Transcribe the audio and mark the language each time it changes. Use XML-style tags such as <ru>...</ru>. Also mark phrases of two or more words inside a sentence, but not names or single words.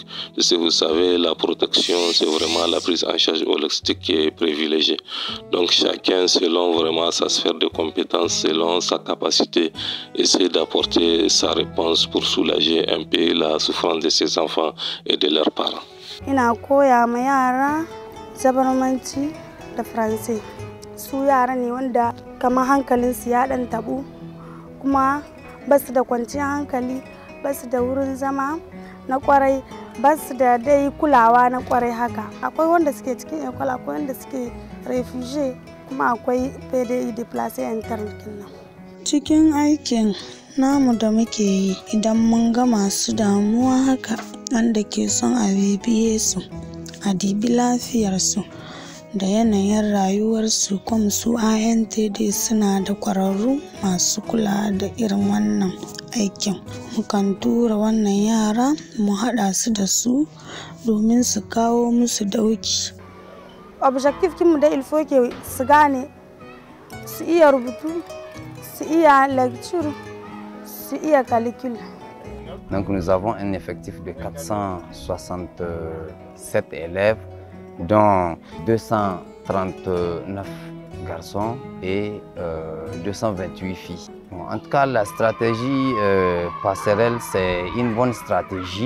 <fr>Parce que vous savez, la protection, c'est vraiment la prise en charge holistique qui est privilégiée. Donc chacun, selon vraiment sa sphère de compétences, selon sa capacité, essaie d'apporter sa réponse pour soulager un peu la souffrance de ses enfants et de leurs parents.</fr> <ha>Ina koya ma yara zabarmanci da Faransai. Su yara ne wanda kamar hankalin su ya dan tabu kuma basu da kwanciyar hankali, basu da wurin zama na kwarai, ba su da dai kulawa na kwarai haka. Akwai wanda suke cikin école, akwai wanda suke refugee, kuma akwai PDI</ha> <fr>déplacé interne</fr> <ha>kenan. Cikin aikin namu da muke yi, idan mun ga masu damuwa haka wanda ke son a bibiye su, a dibi lafiyarsu da yanayin rayuwarsu, kuma su ANTD suna da kwararru masu kula da irin wannan aikin. Mukan tura wannan yara mu haɗa su da su domin su kawo musu dauki. Objectif kinmu da</ha> <fr>il faut que</fr> <ha>su gane, su iya rubutu, su iya lecture, su iya calcul.</ha> <fr>Donc nous avons un effectif de 467 élèves, dont 239 garçons et 228 filles. Bon, en tout cas, la stratégie passerelle, c'est une bonne stratégie.</fr>